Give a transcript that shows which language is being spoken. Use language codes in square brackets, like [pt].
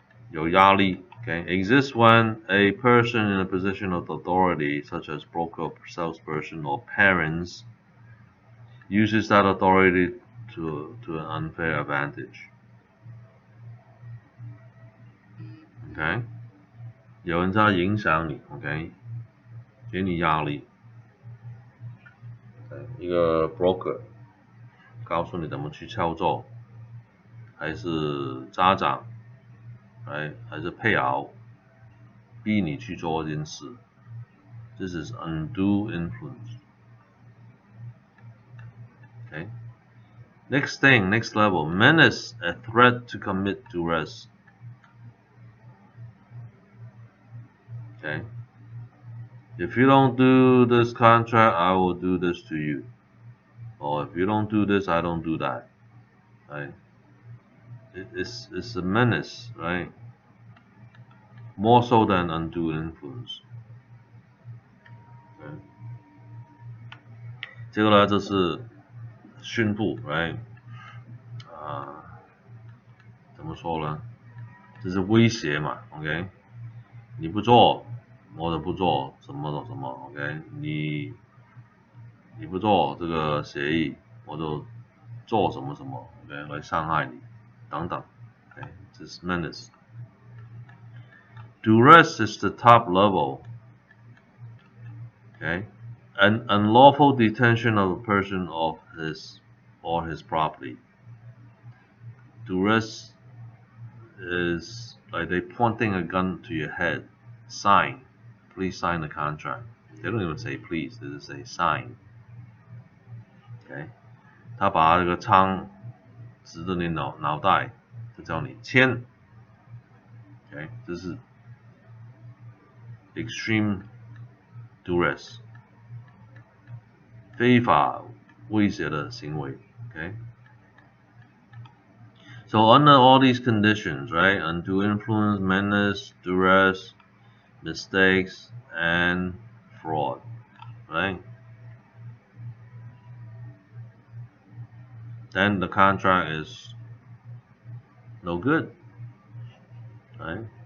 [zh] 有压力 [en] okay, exists when a person in a position of authority, such as broker, salesperson, or parents, uses that authority to an unfair advantage. [zh] Okay, 有人在影响你 ，OK， 给你压力。一个 broker 告诉你怎么去操作，还是家长，还是配偶逼你去做一件事。 [en] This is undue influence. Okay. Next thing, next level, menace, a threat to commit duress. Okay. If you don't do this contract, I will do this to you. Or if you don't do this, I don't do that. Right? It's a menace, right? More so than undue influence. Okay. [zh] 这个呢，就是宣布 ，right？怎么说呢？这是威胁嘛 ，OK？ 你不做，我就不做什么什么 ，OK？你不做这个协议，我就做什么什么 ，OK？来伤害你，等等 ，OK？ 这是 menace。 [en] Duress is the top level, okay? An unlawful detention of a person of his or his property. Duress is like they pointing a gun to your head. Sign. Please sign the contract. They don't even say please, they just say sign. Okay? [zh] 他把这个枪指着你脑袋，就叫你签。 [en] Okay? [zh] 这是 extreme duress. 非法威胁的行为 okay? [en] So under all these conditions, right, undue influence, menace, duress, mistakes, and fraud, right? Then the contract is no good, right?